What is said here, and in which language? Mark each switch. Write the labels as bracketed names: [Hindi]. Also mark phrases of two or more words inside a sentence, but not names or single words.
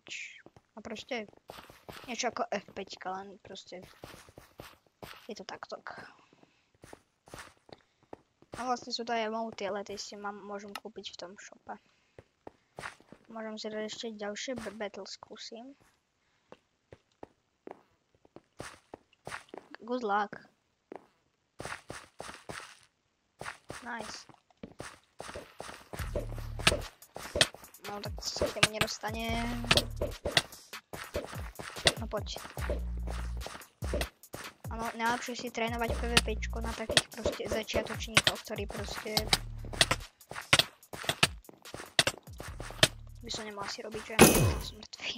[Slovak] A proste niečo ako F5, len proste je to takto. A vlastne sú to aj emoty, ale tie si môžem kúpiť v tom shope. Môžem si dať ešte ďalšie battle skúsim. [English] Good luck. [Slovak] Nice. No tak sa k tomu nedostane. No poď. Áno, najlepšie si trénovať PvPčko na takých proste začiatočníkoch, ktorí proste... By som nemal si robiť, že som mŕtvý.